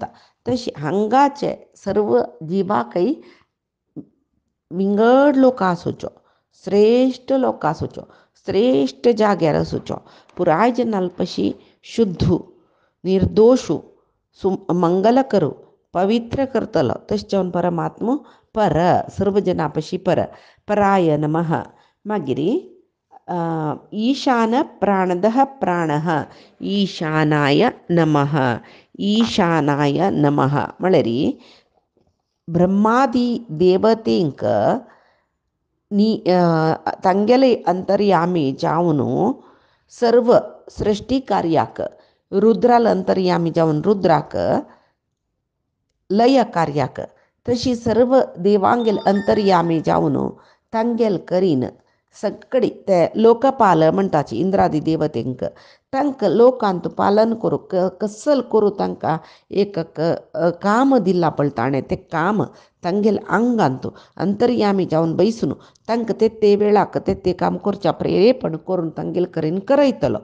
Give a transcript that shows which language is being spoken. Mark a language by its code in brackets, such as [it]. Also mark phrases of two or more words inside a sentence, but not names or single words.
[kok] तशी हांगाचे सर्व जिवाकय विंगड लोक आसुच्यो, श्रेष्ठ लोक आसुच्यो, श्रेष्ठ जाग्यार आसुच्यो, पुराय जनालपशी शुद्धू निर्दोषू मंगल करू पवित्र करतलो. तशें जावन परमात्मो पर सर्व जनापशी [sa] पर पराय नमः. मागीर ईशान प्राणदः प्राणः ईशानाय नमः. ईशानाय नमः [kok] म्हळ्यार ब्रह्मादी देवतेंक नी तांगेले अंतर्यामी जावन सर्व सृष्टी कार्याक रुद्राल अंतर्यामी जावन रुद्राक लय कार्याक तशी सर्व देवांगेल अंतर्यामी जावन तांगेल करीन सगळी ते लोकपाल म्हणटाची इंद्रादी देवतेंक तांकां लोकांत पालन करू कसल करू तांकां एक काम दिला पळय ताणें तें काम तांगेल आंगांत अंतर्यामी जावन बैसून तांकां ते वेळाक ते काम करच्या प्रेरेपण करून तांगेल करीन करयतलो.